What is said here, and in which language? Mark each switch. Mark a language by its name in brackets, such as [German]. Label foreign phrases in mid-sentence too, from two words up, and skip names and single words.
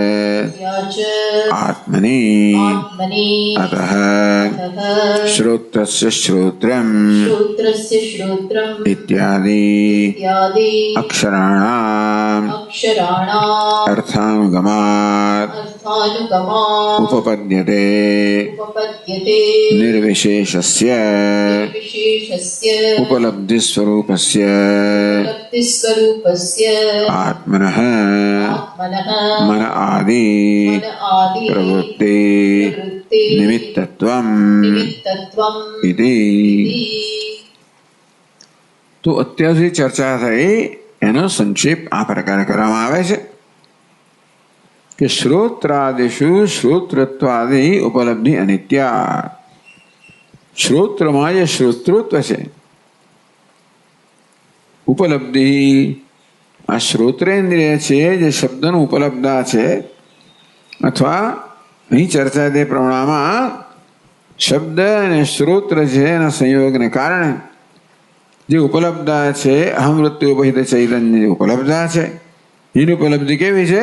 [Sanskrit] આત્મની અતઃ શ્રોત્રસ્ય શ્રોત્રમ ઇત્યાદિ અક્ષરાણામ અર્થાનુગમાત ઉપપદ્યતે निर्विशेषस्य उपलब्धि स्वरूपस्य आत्मनः मन आदि प्रवृत्ति निमित्तत्वम् इति. [Gujarati] तो અત્યાર સુધી ચર્ચા થઈ એનો સંક્ષેપ આ પ્રકારે કરવામાં આવે છે કે [Sanskrit] શ્રોત્રાદિશુ શ્રોતૃત્વાદિ ઉપલબ્ધિ અનિત્યા. [Gujarati] શ્રોત્રમાં જે શ્રોતૃત્વ છે, ઉપલબ્ધિ આ શ્રોત્રેન્દ્રિય છે, જે શબ્દનું ઉપલબ્ધા છે, અથવા અહીં ચર્ચા તે પ્રમાણમાં શબ્દ અને શ્રોત્ર છે એના સંયોગને કારણે જે ઉપલબ્ધા છે, અહમ વૃત્તિ ઉપહિત ચૈતન્ય જે ઉપલબ્ધા છે એની ઉપલબ્ધિ કેવી છે?